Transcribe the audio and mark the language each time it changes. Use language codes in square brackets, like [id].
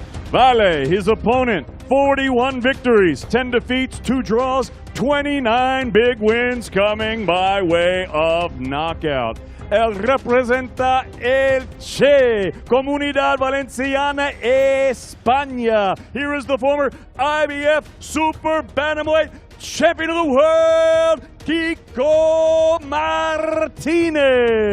[en] Vall, his opponent, 41 victories, 10 defeats, 2 draws, 29 big wins coming by way of knockout. [es] Él representa Elche, Comunidad Valenciana, España. [en] Here is the former IBF Super Bantamweight Champion of the World, Kiko Martínez.